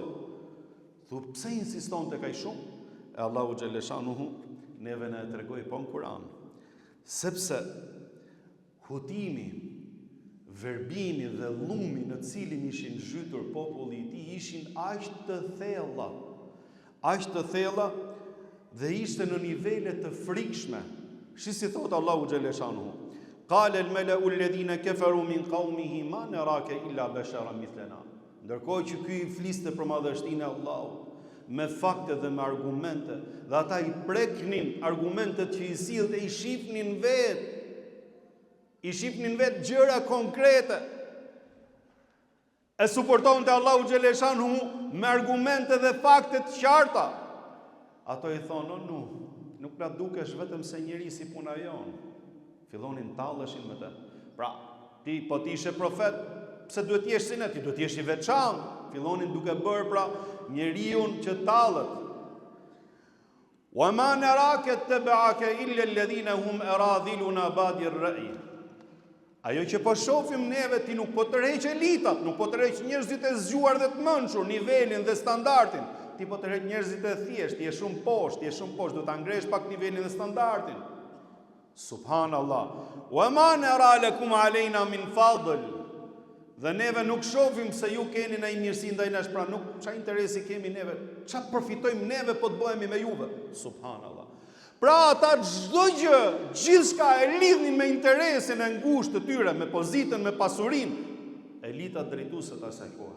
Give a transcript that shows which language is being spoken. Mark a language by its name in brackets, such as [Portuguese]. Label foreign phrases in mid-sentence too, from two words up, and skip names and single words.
[Albanian] Thu, pse insiston tek ai shumë? E Allahu xhaleshanuhu neve na e tregoi po në Kur'an, sepse hutimi, verbimi dhe llumi në cilin ishin zhytur populli i tij ishin aq të thella, dhe ishte në nivele të frikshme. Shi si thot Allahu xhaleshanuhu: [Arabic] "قال الملأ الذين كفروا من قومه ما نراك إلا بشرا مثلنا." [Albanian] Ndërkohë që ky i fliste për madhështinë e Allahut me fakte dhe me argumente, dhe ata i preknin argumentet që i sillte, i shifnin vetë gjëra konkrete. E suportonte Allahu xhaleshanuhu me argumente dhe fakte të qarta. Ato i thonë, nuk na dukesh vetëm se njeri si puna jonë. Fillonin talleshin me të. Pra, ti ishe profet, pse duhet jesh si ne? Ti duhet jesh i veçantë. Fillonin duke bërë pra njeriun që tallet. [Arabic] وما نراك اتبعك إلا الذين هم أراذلنا بادي الرأي. [Albanian] Ajo që po shohim neve ti nuk po tërheq elitat, nuk po tërheq njerëzit e zgjuar dhe të mençur, nivelin dhe standardin. Ti po tërheq njerëzit e thjeshtë, je shumë poshtë, do ta ngresh pak nivelin dhe standardin. Subhanallah. [Arabic] وما نرى لكم علينا من فضل. [Albanian] Dhe neve nuk shohim se ju keni ndaj mirësi ndaj nesh, pra nuk çfarë interesi kemi neve, çfarë përfitojmë neve po të bëhemi me juve. Subhanallah. Pra ata çdo gjë, gjithçka e lidhin me interesin e ngushtë të tyre, me pozitën, me pasurinë, elita drejtuese të asaj kohe.